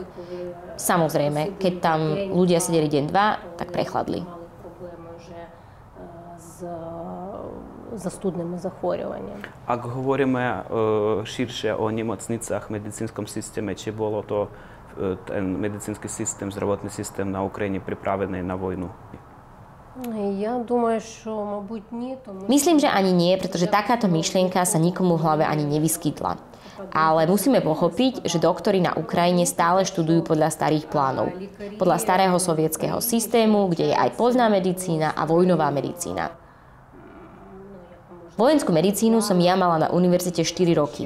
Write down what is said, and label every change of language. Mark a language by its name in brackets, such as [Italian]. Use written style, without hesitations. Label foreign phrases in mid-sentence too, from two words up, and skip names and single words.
[Slovak] Samozrejme, keď tam ľudia sedeli deň-dva, tak prechladli. [Ukrainian] Zastudnými захворюваннями. [Slovak] Ak hovoríme širšie o nemocnicách, medicínskom systéme, či bolo to ten medicínsky systém, zdravotný systém na Ukrajine pripravený na vojnu? [Ukrainian] Я думаю, що, мабуть, ні, тому [Slovak] Myslím, že ani nie, pretože takáto myšlienka sa nikomu v hlave ani nevyskytla. Ale musíme pochopiť, že doktori na Ukrajine stále študujú podľa starých plánov. Podľa starého sovietskeho systému, kde je aj poľná medicína a vojnová medicína. Vojenskú medicínu som ja mala na univerzite 4 roky.